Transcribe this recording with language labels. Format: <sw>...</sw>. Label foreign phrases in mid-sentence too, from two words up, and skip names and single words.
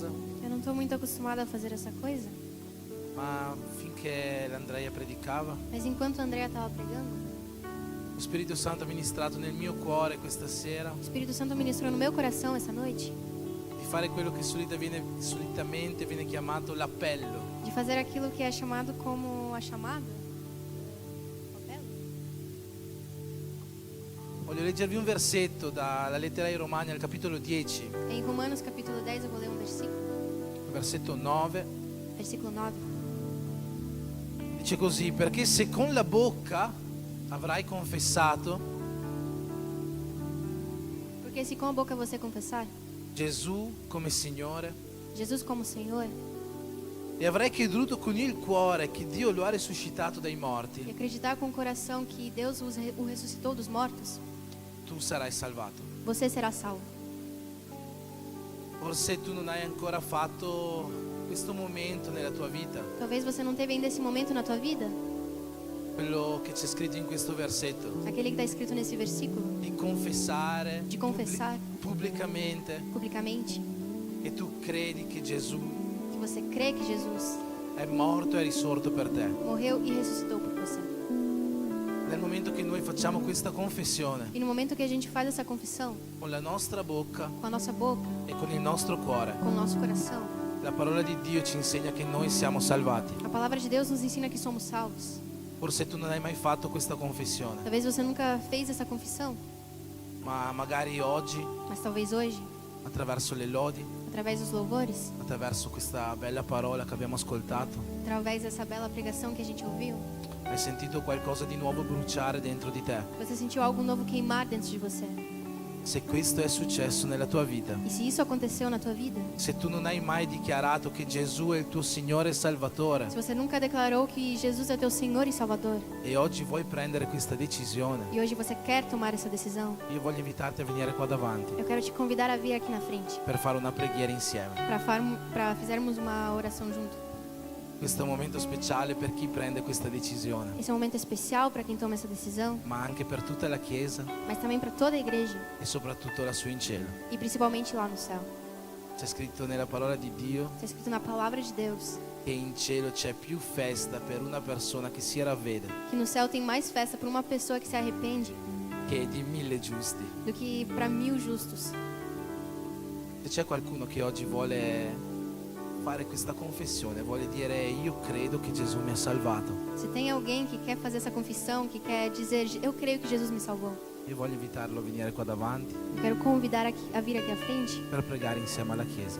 <pt>Eu não estou muito acostumada a fazer essa coisa.</pt> <it>ma finché l'Andrea predicava,</it> <pt>Mas enquanto a Andrea estava pregando,</pt> <it>lo Spirito Santo ha ministrato nel mio cuore questa sera</it> <pt>o Espírito Santo ministrou no meu coração essa noite</pt> <it>di fare quello che solitamente viene chiamato l'appello.</it> <pt>de fazer aquilo que é chamado como a chamada. Papel?</pt> <it>Voglio leggervi un versetto dalla lettera ai Romani al capitolo 10,</it> <pt>Em Romanos capítulo 10 eu vou ler um versículo,</pt> <it>versetto 9.</it> <pt>versículo 9.</pt> <it>Dice così: perché se con la bocca avrai confessato</it> <pt>Porque se com a boca você confessar</pt> <it>Gesù come Signore</it> <pt>Jesus como Senhor</pt> <it>e avrai creduto con il cuore che Dio lo ha risuscitato dai</it> <pt>e</pt> <it>morti,</it> <pt>acreditar com o coração que Deus o ressuscitou dos mortos,</pt> <it>tu sarai salvato.</it> <pt>você será salvo.</pt> <it>Forse tu non hai ancora fatto questo momento nella tua vita,</it> <pt>Talvez você não teve ainda esse momento na tua vida,</pt> <it>quello che c'è scritto in questo versetto,</it> <pt>aquele que está escrito nesse versículo,</pt> <it>di confessare</it> <pt>de confessar</pt> <it>pubblicamente</it> <pt>publicamente</pt> <it>che tu credi che Gesù</it> <pt>que você crê que Jesus</pt> <it>è morto e risorto per te.</it> <pt>morreu e ressuscitou por você.</pt> <it>Nel momento che noi facciamo questa confessione</it> <pt>E no momento que a gente faz essa confissão,</pt> <it>con la nostra bocca</it> <pt>com a nossa boca,</pt> <it>e con il nostro cuore,</it> <pt>com o nosso coração,</pt> <it>la parola di Dio ci insegna che noi siamo salvati.</it> <pt>a palavra de Deus nos ensina que somos salvos.</pt> <it>Forse tu non hai mai fatto questa confessione,</it> <pt>Talvez você nunca fez essa confissão,</pt> <it>ma magari oggi,</it> <pt>mas talvez hoje,</pt> <it>attraverso le lodi,</it> <pt>através dos louvores,</pt> <it>attraverso questa bella parola che abbiamo ascoltato,</it> <pt>através dessa bela pregação que a gente ouviu,</pt> <it>hai sentito qualcosa di nuovo bruciare dentro di te.</it> <pt>você sentiu algo novo queimar dentro de você.</pt> <it>Se questo è successo nella tua vita,</it> <pt>E se isso aconteceu na tua vida,</pt> <it>se tu non hai mai dichiarato che Gesù è il tuo Signore e Salvatore</it> <pt>se você nunca declarou que Jesus é teu Senhor e Salvador,</pt> <it>e oggi vuoi prendere questa decisione,</it> <pt>e hoje você quer tomar essa decisão,</pt> <it>io voglio invitarti a venire qua davanti</it> <pt>eu quero te convidar a vir aqui na frente</pt> <it>per fare una preghiera insieme.</it> <pt>para fizermos uma oração junto.</pt> <it>Questo è un momento speciale per chi prende questa decisione,</it> <pt>Esse é um momento especial para quem toma essa decisão,</pt> <it>ma anche per tutta la Chiesa</it> <pt>mas também para toda a igreja</pt> <it>e soprattutto lassù in cielo.</it> <pt>e principalmente lá no céu.</pt> <it>C'è scritto nella parola di Dio</it> <pt>Está escrito na palavra de Deus</pt> <it>che in cielo c'è più festa per una persona che si ravvede</it> <pt>que no céu tem mais festa para uma pessoa que se arrepende</pt> <it>che di 1000 giusti.</it> <pt>do que para 1000 justos.</pt> <it>Se c'è qualcuno che oggi vuole fare questa confessione, vuole dire io credo che Gesù mi ha salvato,</it> <pt>Se tem alguém que quer fazer essa confissão, que quer dizer eu creio que Jesus me salvou,</pt> <it>io voglio invitarlo a venire qua davanti</it> <pt>eu quero convidar a vir aqui à frente</pt> <it>per pregare insieme alla Chiesa.</it>